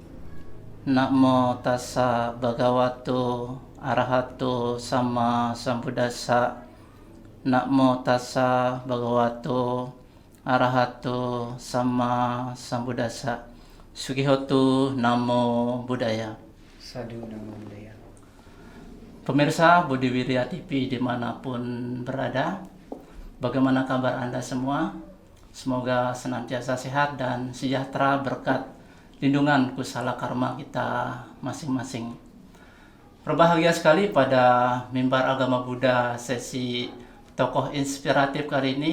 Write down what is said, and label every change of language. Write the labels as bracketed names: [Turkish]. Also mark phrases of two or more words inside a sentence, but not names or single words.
[Pali] Namo tassa bhagavato arahato sama sambuddhassa. Namo tassa bhagavato arahato sama sambuddhassa. Sugihoto Namo Buddhaya. Sadhu Namo Buddhaya. [Indonesian] Pemirsa Budi Wirya TV dimanapun berada, bagaimana kabar Anda semua? Semoga senantiasa sehat dan sejahtera berkat lindungan kusala karma kita masing-masing. Berbahagia sekali pada mimbar agama Buddha sesi tokoh inspiratif kali ini.